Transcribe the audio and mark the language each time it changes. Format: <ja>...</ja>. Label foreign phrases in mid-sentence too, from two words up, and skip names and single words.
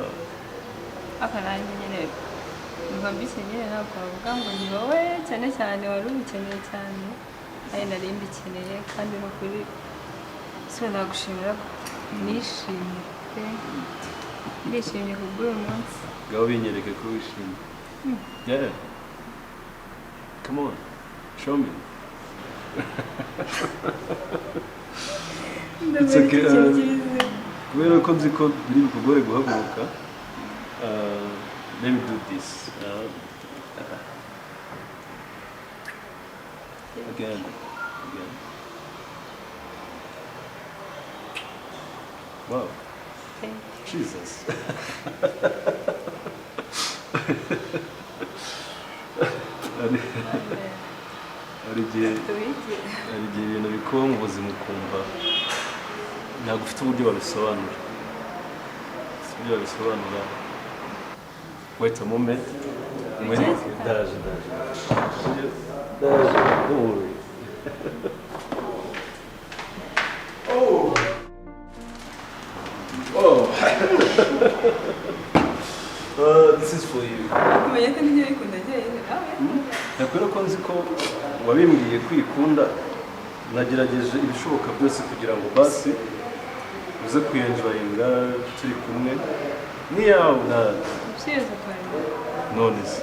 <rw>aka nanjye nyine numva mbikeneye ntabwo wavuga ngo ni wowe cyane cyane wari ubikeneye cyane ari nari mbikeneye kandi ni ukuri so nagushimira nishimye pe ndishimye kubw'uyu munsi ngaho binyereke ko wishimye.</rw> <en>Yeah, come on show me. It's okay.</en> <rw>Kubera ko nzi ko biri bukugore guhaguruka</rw> <en>let me do this again. Wow, Jesus.</en> <rw>hari igihe ibintu bikuba mu buzima ukumva ntabwo ufite uburyo wabisobanura.</rw> <en>Wait a moment. Ndaje. Don't worry. This is for you.</en> <rw>kumenya ko nibyo bikunda njyewe nawe Nakubwira ko nzi ko wabimbwiye kwikunda nagerageje ibishoboka byose kugira ngo basi uze kuyenjoyinga turi kumwe niyawe usize kwanjye none se</rw>